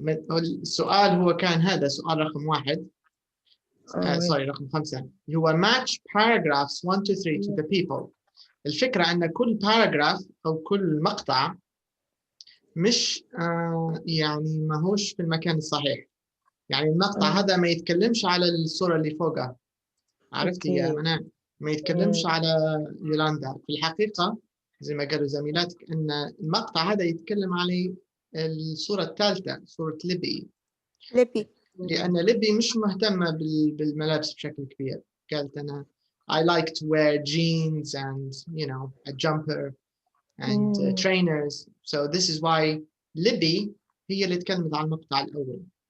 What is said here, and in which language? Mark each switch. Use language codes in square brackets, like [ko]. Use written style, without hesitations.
[ar] السؤال هو كان هذا سؤال رقم 1. سوري رقم 5. هو [en] match paragraphs 1 to 3 to the people. [ar] الفكرة أن كل paragraph أو كل مقطع مش يعني ما هوش في المكان الصحيح. يعني المقطع هذا ما يتكلمش على الصورة اللي فوقها. عرفتي يا منى؟ ما يتكلمش على يولاندا. في الحقيقة زي ما قالوا زميلاتك أن المقطع هذا يتكلم على الصورة الثالثة، صورة ليبي. لأن ليبي مش مهتمة بالملابس بشكل كبير. قالت أنا [en] I like to wear jeans and a jumper and trainers. So this is why [ar] ليبي هي اللي تكلمت عن المقطع الأول.